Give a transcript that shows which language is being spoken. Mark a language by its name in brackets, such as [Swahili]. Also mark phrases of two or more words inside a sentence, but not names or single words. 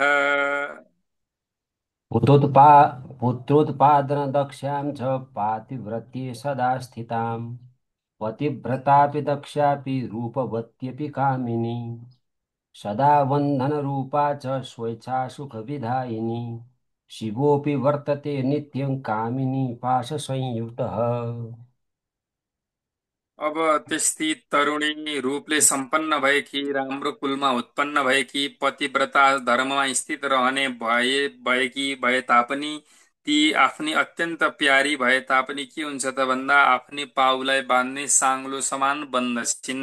[Sanskrit] पुत्रोत्पा पुत्रोत्पादनदक्षां च पातिव्रत्ये सदा स्थितां पतिव्रतापि दक्षापि रूपवत्यपि कामिनी सदा वन्दनरूपा च स्वेच्छा सुखविदायिनी शिवोऽपि वर्तते नित्यं कामिनी पाशसंयुतः। [Nepali] अब त्यस्ती तरुणी रूपले सम्पन्न भएकी, राम्रो कुलमा उत्पन्न भएकी, पतिव्रता धर्ममा स्थित रहने भए तापनि ती आफ्नी अत्यन्त प्यारी भए तापनि के हुन्छ त भन्दा आफ्नी पाउलाई बाँध्ने साङ्लो समान बन्दछिन्।